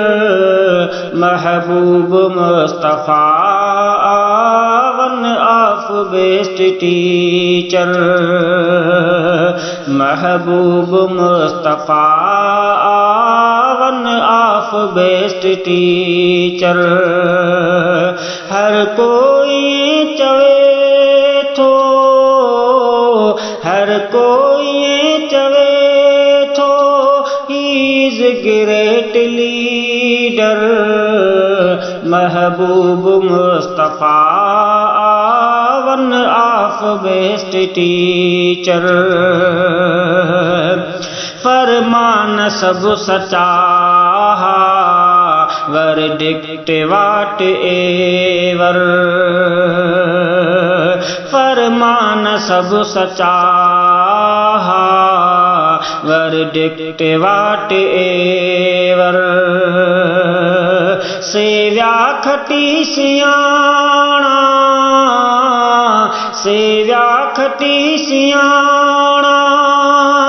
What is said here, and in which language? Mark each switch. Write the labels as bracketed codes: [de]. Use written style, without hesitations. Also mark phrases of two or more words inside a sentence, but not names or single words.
[en] महबूब मुस्तफ़ा one of best teacher. महबूब मुस्तफ़ा one of best teacher. [sd] हर कोई चवे थो, हर कोई चवे थो, [en] he is great leader. महबूब मुस्तफ़ा one of best teacher. [sd] फरमान सब सचा, [en] verdict whatever. [sd] फरमान सब सचा, [en] verdict whatever. [sd] सेव्या खटी सियाणा, सेव्या खटी सियाणा